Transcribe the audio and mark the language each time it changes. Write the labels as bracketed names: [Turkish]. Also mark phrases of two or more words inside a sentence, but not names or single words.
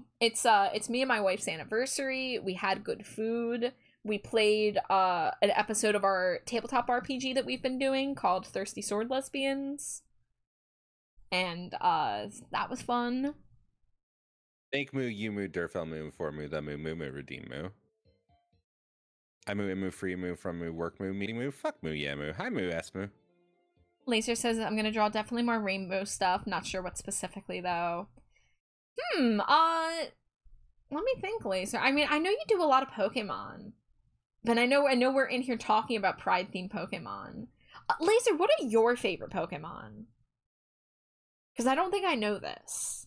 [English] It's me and my wife's anniversary. We had good food. We played an episode of our tabletop RPG that we've been doing called Thirsty Sword Lesbians. And that was fun. Thank Moo, you Moo, Durfel Moo, For Moo, The Moo, Moo Moo, Redeem Moo. I Moo, Moo, Free Moo, From Moo, Work Moo, Meeting Moo, Fuck Moo, Yeah Moo, Hi Moo, S Moo. Laser says I'm gonna draw definitely more rainbow stuff. Not sure what specifically though. Let me think, Laser. I mean, I know you do a lot of Pokemon, but I know we're in here talking about Pride themed Pokemon. Laser, what are your favorite Pokemon? Because I don't think I know this.